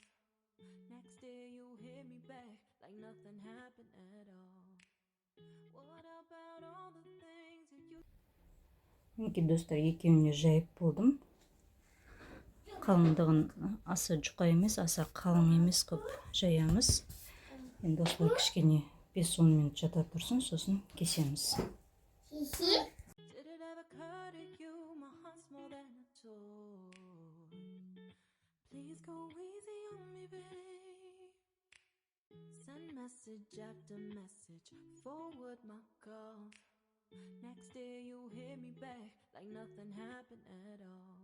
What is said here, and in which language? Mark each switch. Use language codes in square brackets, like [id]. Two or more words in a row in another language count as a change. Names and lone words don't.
[en] Next day you'll hear me back like nothing happened at all. What about all the things that you... [kk] Мінекей достар, екеуіне жайып болдым. Қалыңдығын аса жұқа емес, аса қалың емес қып жаямыз. Енді осылай кішкене 5-10 минут жата тұрсын, сосын кесеміз. [en] Please go easy on me, babe. Send message after message, forward my calls. Next day you'll hear me back like nothing happened at all.